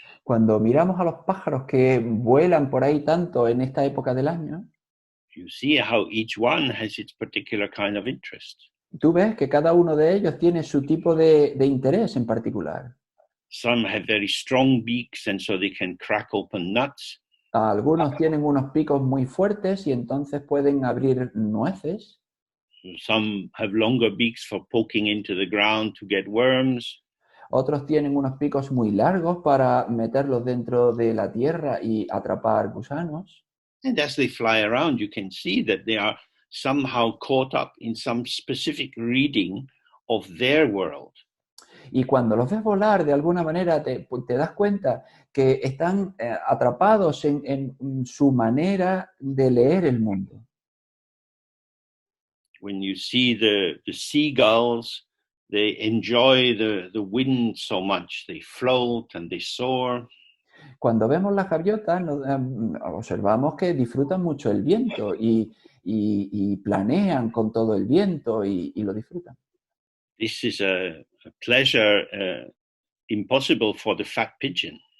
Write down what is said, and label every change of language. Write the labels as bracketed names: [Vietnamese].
[Spanish] Cuando miramos a los pájaros que vuelan por ahí tanto en esta época del año, [English] you see how each one has its particular kind of interest. [Spanish] tú ves que cada uno de ellos tiene su tipo de interés en particular. [English] Some have very strong beaks and so they can crack open nuts. [Spanish] Algunos tienen unos picos muy fuertes y entonces pueden abrir nueces. [English] Some have longer beaks for poking into the ground to get worms. [Spanish] Otros tienen unos picos muy largos para meterlos dentro de la tierra y atrapar gusanos. [English] And as they fly around, you can see that they are somehow caught up in some specific reading of their world. [Spanish] Y cuando los ves volar, de alguna manera te das cuenta que están atrapados en su manera de leer el mundo. [English] When you see the seagulls, they enjoy the wind so much. They float and they soar. [Spanish] Cuando vemos las gaviotas, observamos que disfrutan mucho el viento y planean con todo el viento y lo disfrutan. [English] This is a pleasure impossible for the fat pigeon.